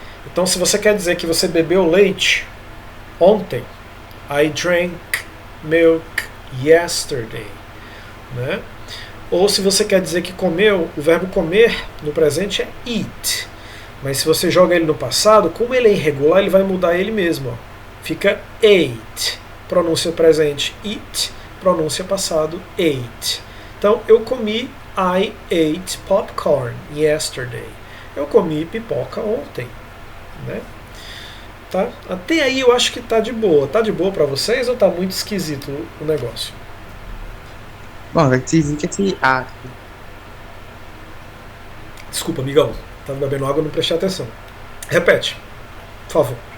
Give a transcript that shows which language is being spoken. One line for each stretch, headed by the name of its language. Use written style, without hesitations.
Portuguese: Então se você quer dizer que você bebeu leite ontem,
English: I drank milk yesterday,
Portuguese: né? Ou se você quer dizer que comeu, o verbo comer no presente é eat. Mas se você joga ele no passado, como ele é irregular, ele vai mudar ele mesmo. Ó. Fica ate. Pronúncia presente eat, pronúncia passado ate. Então, eu comi,
English: I ate popcorn yesterday.
Portuguese: Eu comi pipoca ontem, né? Tá? Até aí eu acho que tá de boa. Tá de boa para vocês ou tá muito esquisito o negócio? Bom, vai dizer que esse ato. Desculpa, amigão. Tava bebendo água e não prestei atenção. Repete, por favor.